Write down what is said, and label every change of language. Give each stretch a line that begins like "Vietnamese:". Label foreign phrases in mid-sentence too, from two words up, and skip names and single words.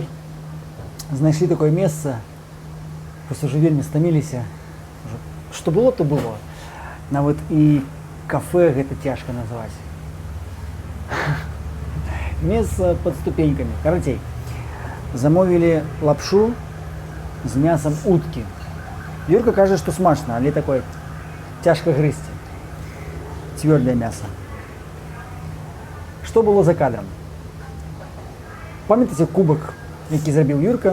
Belarusian: Знайшли
Russian: такое место. Просто уже
Belarusian: вельмі стаміліся. Што было, то было. Нават і кафе гэта цяжка назваць.
Russian: Место под ступеньками.
Belarusian: Карацей.
Russian: Замовили лапшу з мясом утки.
Belarusian: Юрка кажа, што смачна, але такое цяжка грызці. Цвёрдае мясо. Што было за кадрам? Памятаеце кубак, які зрабіў Юрка?